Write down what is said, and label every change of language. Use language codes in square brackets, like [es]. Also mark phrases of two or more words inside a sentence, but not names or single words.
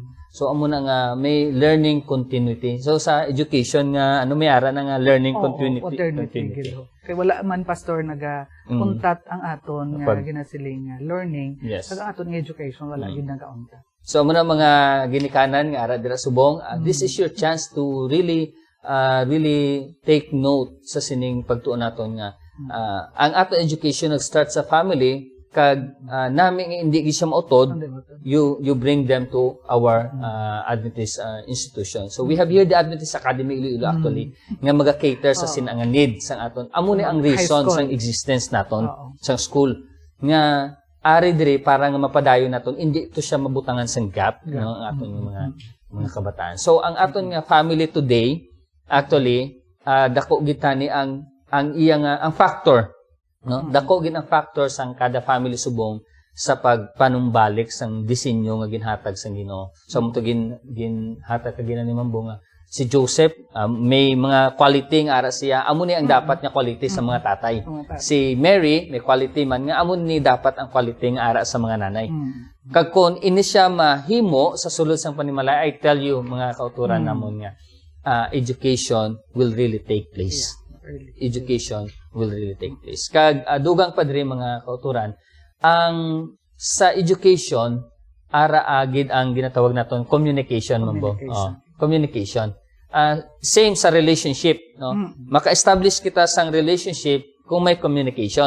[hil] So amo na nga may [en] learning continuity. [hil] So sa education nga may ara na nga [en] learning continuity. [hil] Kay wala man pastor naga-untat ang aton nga ginasiling nga learning, Yes. kag ang aton nga education wala gyud nagauntat. So amo na mga ginikanan nga ara dira subong, [en] this is your chance to really take note [hil] sa sining pagtuon naton nga ang aton education nag-start sa family kag nami hindi gyud siya mautod, [en] you bring them to our Adventist institution. So we have here the Adventist Academy Iloilo actually [hil] nga maga-cater sa sinang need sang aton. Amo ni ang reason sang existence naton sa school nga ari diri para nga mapadayon naton hindi to siya mabutangan sang gap no ang aton mga kabataan. So ang aton nga [en] family today actually [hil] dako gitani ang iyang ang factor no dako gid ang factor sang kada family subong sa pagpanumbalik sang disenyo nga ginhatag sang Ginoo. So mo to ginhatag ka ni Mambo nga si Joseph may mga quality nga ara siya amo ni ang dapat nga quality sa mga tatay. Si Mary may quality man nga amo ni dapat ang quality nga ara sa mga nanay. Kag kun ini siya mahimo sa sulod sang panimalay, [en] I tell you [hil] mga kauturan namon nga [en] education will really take place. Education will really take place. [hil] Kag dugang pa diri mga kauturan, ang sa education ara agid ang ginatawag naton communication Mambo. Communication. Same sa relationship, no? Maka-establish kita sang relationship kung may communication.